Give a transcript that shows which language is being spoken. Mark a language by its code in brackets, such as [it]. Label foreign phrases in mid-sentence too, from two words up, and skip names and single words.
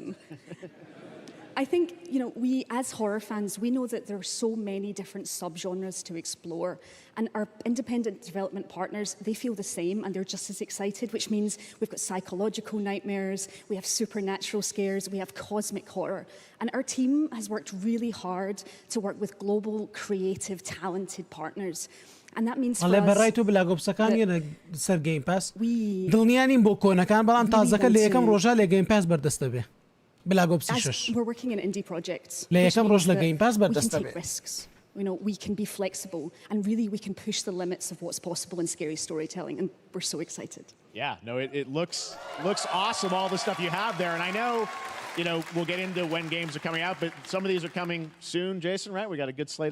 [en] I think, you know, we as horror fans, we know that there are so many different subgenres to explore, and our independent development partners, they feel the same and they're just as excited, which means we've got psychological nightmares, we have supernatural scares, we have cosmic horror. And our team has worked really hard to work with global, creative, talented partners. And that means for us [ckb] برایتو بلاگۆپسەکان یەنە سەر گەیم پاس دڵنیانین بۆ کۆنەکان بەڵام تازەکە لە یەکەم ڕۆژە لە گەیم پاس بەردەستە بێ [en] As we're working in indie projects, [ckb] لە یەکەم ڕۆژ لە گەیم پاس بەردەستە بێ [en] You know, we can be flexible and really we can push the limits of what's possible in scary storytelling, and we're so excited. Yeah, no, it looks awesome, all the stuff you have there. And I know you know, we'll get into when games are coming out, but some of these are coming soon, Jason, right? We got a good slate.